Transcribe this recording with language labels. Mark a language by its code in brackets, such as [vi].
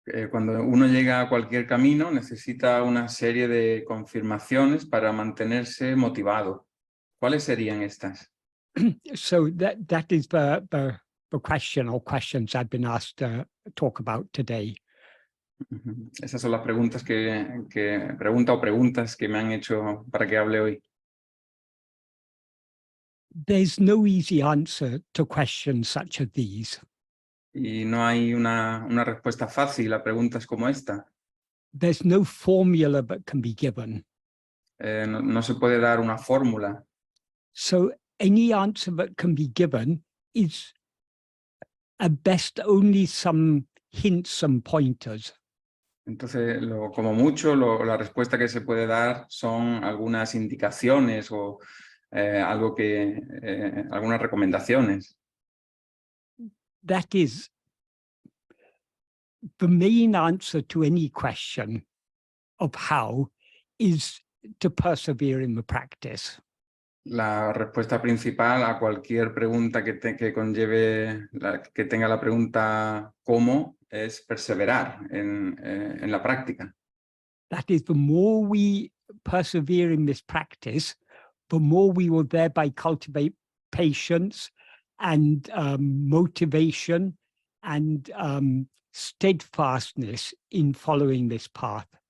[es] Cuando uno llega a cualquier camino, necesita una serie de confirmaciones para mantenerse motivado. ¿Cuáles serían estas? [en] So that is the question or questions I've been asked to talk about today. [es] Esas son las preguntas preguntas que me han hecho para que hable hoy. [en] There's no easy answer to questions such as these. [es] Y no hay una respuesta fácil a preguntas como esta. [en] There's no formula that can be given. [es] No se puede dar una fórmula. [en] So any answer that can be given is at best only some hints, some pointers. [es] Entonces, como mucho, la respuesta que se puede dar son algunas indicaciones o algunas recomendaciones. [en] That is, the main answer to any question of how is to persevere in the practice. [es] La respuesta principal a cualquier pregunta que que tenga la pregunta ¿cómo? Es perseverar en la práctica. [en] That is, the more we persevere in this practice, the more we will thereby cultivate patience and motivation and steadfastness in following this path.